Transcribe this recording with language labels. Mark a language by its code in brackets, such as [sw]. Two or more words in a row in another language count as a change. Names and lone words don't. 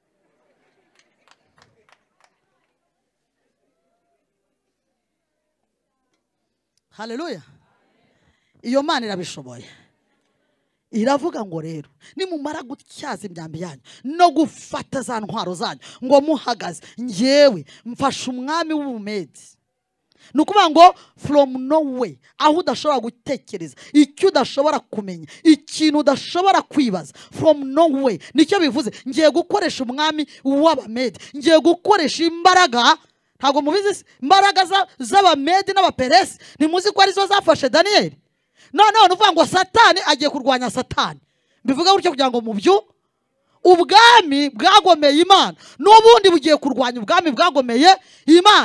[rw] Haleluya. Iyo Mana irabishoboye. Iravuga ngo rero nimumara gutyaza imyambi yanyu no gufata za ntwaro zanyu ngo muhagaze, ngewe mfasha umwami w'Ubumedi. Nukuvuga ngo [en] from nowhere, [rw] aho udashobora gutekereza, icyo udashobora kumenya, ikintu udashobora kwibaza, [en] from nowhere [rw] nicyo bivuze. Ngiye gukoresha umwami w'Abamedi, ngiye gukoresha imbaraga. Ntago mubizi imbaraga z'Abamedi n'Abaperesi ntimuzi ko arizo zafashe Daniel. None uvuga ngo Satani agiye kurwanya Satani, bivuga gutyo kugira ngo mubyo ubwami bwagomeye Imana n'ubundi bugiye kurwanya ubwami bwagomeye Imana.